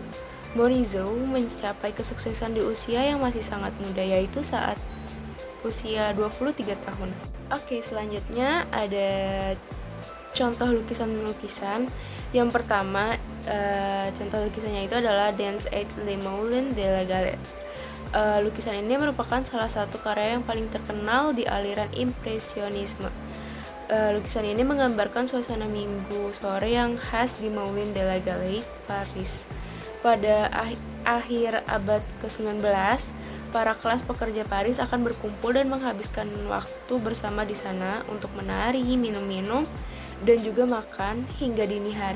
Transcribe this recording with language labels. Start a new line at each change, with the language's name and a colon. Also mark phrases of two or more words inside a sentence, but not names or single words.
Indonesian: Morisot mencapai kesuksesan di usia yang masih sangat muda, yaitu saat usia 23 tahun. Oke, selanjutnya ada contoh lukisan-lukisan. Yang pertama, contoh lukisannya itu adalah Dans et les Moulins de la Galette. Lukisan ini merupakan salah satu karya yang paling terkenal di aliran impresionisme. Lukisan ini menggambarkan suasana minggu sore yang khas di Moulins de la Galette, Paris. Pada akhir abad ke-19, para kelas pekerja Paris akan berkumpul dan menghabiskan waktu bersama di sana untuk menari, minum-minum, dan juga makan hingga dini hari.